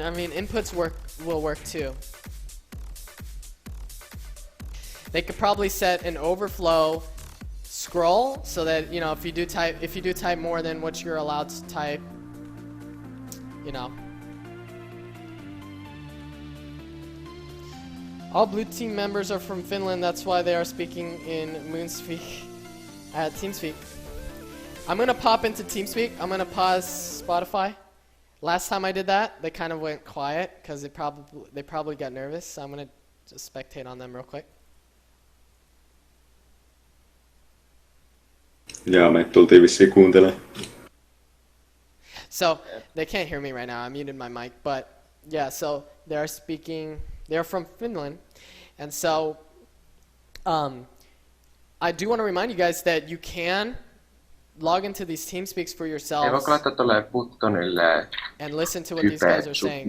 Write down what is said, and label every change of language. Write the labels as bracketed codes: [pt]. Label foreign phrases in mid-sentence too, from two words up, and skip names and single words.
[en] I mean, inputs will work too. They could probably set an overflow scroll so that, if you do type more than what you're allowed to type, All blue team members are from Finland. That's why they are speaking in Moonspeak at TeamSpeak. I'm gonna pop into TeamSpeak. I'm gonna pause Spotify. Last time I did that, they kind of went quiet because they probably got nervous. So I'm gonna just spectate on them real quick. [fi] Jaa, me tultiin vissiin kuuntelemaan. [en] So they can't hear me right now. I muted my mic, but yeah. So they're speaking. They're from Finland, and so I do want to remind you guys that you can log into these TeamSpeaks for yourselves and listen to what these guys are saying.